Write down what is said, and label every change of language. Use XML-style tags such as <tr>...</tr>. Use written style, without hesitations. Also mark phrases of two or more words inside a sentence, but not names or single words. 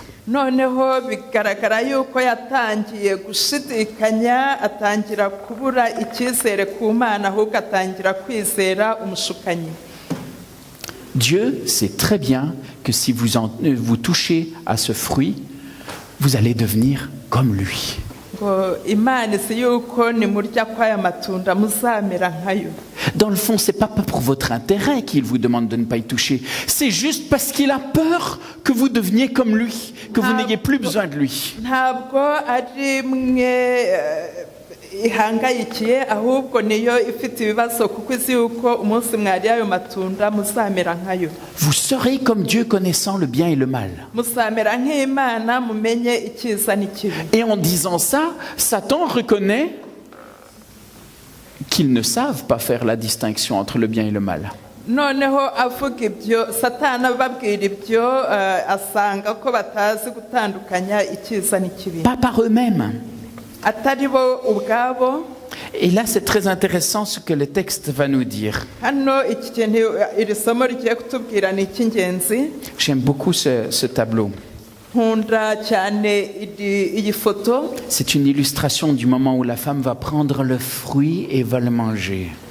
<rw>Noneho bigaragara yuko yatangiye gushidikanya, atangira kubura icyizere ku Mana, ahubwo atangira kwizera umushukanyi.</rw> <fr>Dieu sait très bien que si vous touchez à ce fruit, vous allez devenir comme lui. Dans le fond, ce n'est pas pour votre intérêt qu'il vous demande de ne pas y toucher. C'est juste parce qu'il a peur que vous deveniez comme lui, que vous n'ayez plus besoin de lui.</fr> <rw>Ihangayikiye ahubwo niyo ifite ibibazo kuko izi yuko umunsi mwari ayo matunda muzamera nkayo.</rw> <fr>Vous serez comme Dieu connaissant le bien et le mal.</fr> <rw>Muzamera nk'Imana mumenye icyiza n'ikibi.</rw> <fr>Et en disant ça, Satan reconnaît qu'ils ne savent pas faire la distinction entre le bien et le mal.</fr> <rw>Noneho avuga ibyo Satani ababwira ibyo asanga ko batazi gutandukanya icyiza n'ikibi.</rw> <fr>Pas par eux-mêmes. Et là, c'est très intéressant ce que le texte va nous dire. J'aime beaucoup ce tableau. C'est une illustration du moment où la femme va prendre le fruit et va le manger.</fr>